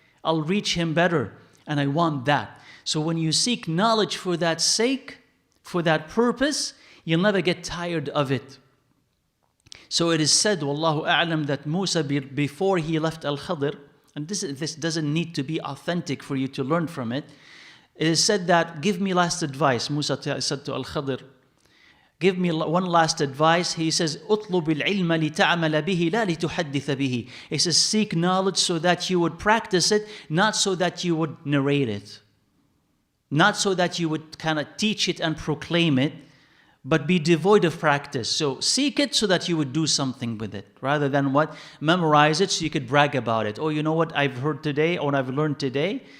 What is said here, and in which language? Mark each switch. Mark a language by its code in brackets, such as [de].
[en] I'll reach him better. And I want that. So when you seek knowledge for that sake, for that purpose, you'll never get tired of it. So it is said, Wallahu a'lam, that Musa, before he left al-Khidr, and this doesn't need to be authentic for you to learn from it. It is said that, give me last advice. Musa said to al-Khidr, give me one last advice. He says, [ar] اطلب العلم لتعمل به لا لتحدث به. [en] He says, seek knowledge so that you would practice it, not so that you would narrate it. Not so that you would kind of teach it and proclaim it, but be devoid of practice. So seek it so that you would do something with it, rather than what? Memorize it so you could brag about it. Oh, you know what I've heard today, or I've learned today?